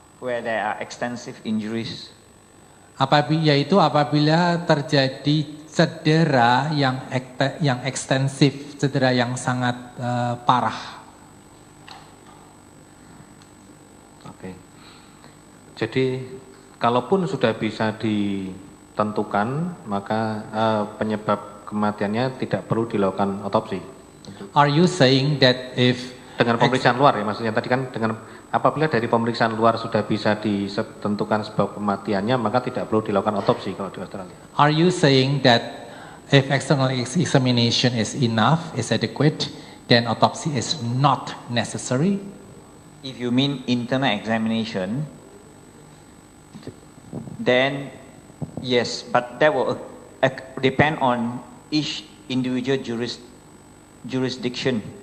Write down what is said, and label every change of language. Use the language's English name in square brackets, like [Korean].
[English] Where there are extensive injuries. [Indonesian] yaitu apabila terjadi cedera yang ekstensif, cedera yang sangat parah. Oke. Jadi kalaupun sudah bisa ditentukan, maka penyebab kematiannya tidak perlu dilakukan otopsi. [English] Are you saying that if [Indonesian] Dengan pemeriksaan luar ya, maksudnya tadi kan dengan apabila dari pemeriksaan luar sudah bisa ditentukan sebab kematiannya, maka tidak perlu dilakukan otopsi kalau di Australia. [English] Are you saying that if external examination is enough, is adequate, then autopsy is not necessary? If you mean internal examination, then yes, but that will depend on each individual jurisdiction.